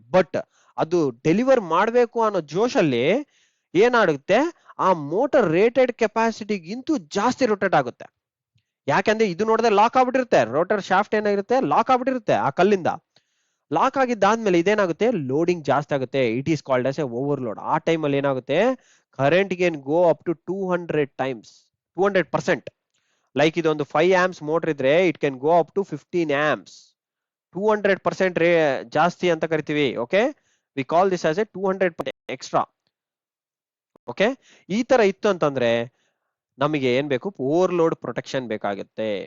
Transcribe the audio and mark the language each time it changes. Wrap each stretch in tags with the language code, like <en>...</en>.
<kn>But ಅದು deliver ಮಾಡ್ಬೇಕು ಅನ್ನೋ ಜೋಶಲ್ಲಿ ಏನಾಗುತ್ತೆ, ಆ ಮೋಟರ್ ರೇಟೆಡ್ ಕೆಪಾಸಿಟಿಗಿಂತೂ ಜಾಸ್ತಿ ರೊಟೇಟ್ ಆಗುತ್ತೆ. ಯಾಕಂದ್ರೆ ಇದು ನೋಡಿದ್ರೆ ಲಾಕ್ ಆಗ್ಬಿಟ್ಟಿರುತ್ತೆ, ರೋಟರ್ ಶಾಫ್ಟ್ ಏನಾಗಿರುತ್ತೆ, ಲಾಕ್ ಆಗ್ಬಿಟ್ಟಿರುತ್ತೆ ಆ ಕಲ್ಲಿಂದ. ಲಾಕ್ ಆಗಿದ್ದಾದ್ಮೇಲೆ ಇದೇನಾಗುತ್ತೆ, ಲೋಡಿಂಗ್ ಜಾಸ್ತಿ ಆಗುತ್ತೆ.</kn> <en>It is called as a overload.</en> <kn>ಆ ಟೈಮಲ್ಲಿ ಏನಾಗುತ್ತೆ,</kn> <en>current can go up to 200 times, 200%. Like</en> <kn>ಇದೊಂದು 5 amps ಮೋಟರ್ ಇದ್ರೆ</kn> <en>It can go up to 15 amps.</en> <kn>200% ಜಾಸ್ತಿ ಅಂತ ಕರಿತೀವಿ.</kn> <en>Okay, we call this as a 200% extra.</en> <kn>Okay, ಈ ತರ ಇತ್ತು ಅಂತಂದ್ರೆ ನಮಗೆ ಏನ್ ಬೇಕು, ಓವರ್ಲೋಡ್ ಪ್ರೊಟೆಕ್ಷನ್ ಬೇಕಾಗುತ್ತೆ.</kn>